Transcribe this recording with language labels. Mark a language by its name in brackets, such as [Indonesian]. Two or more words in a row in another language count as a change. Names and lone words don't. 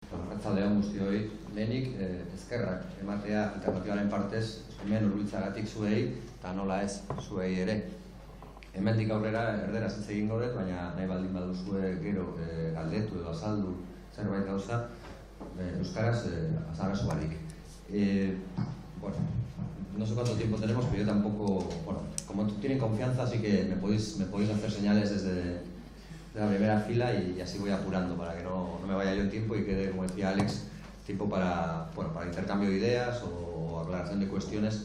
[Basque] Arratsaldeon guztioi, lehenik eskerrak ematea alternatibaren partez hemen hurbiltzeagatik zuei eta nola ez zuei ere. Hemendik aurrera erderaz hitz egingo dut, baina nahi baldin baduzue gero galdetu edo azaldu zerbait gauza euskaraz azarazu barik. [Spanish] Bueno, no sé cuánto tiempo tenemos, pero yo tampoco, bueno, como tienen confianza, así que me podéis hacer señales desde la primera fila y así voy apurando para que no me vaya yo en tiempo y quede, como decía Alex, tiempo para intercambio de ideas o aclaración de cuestiones.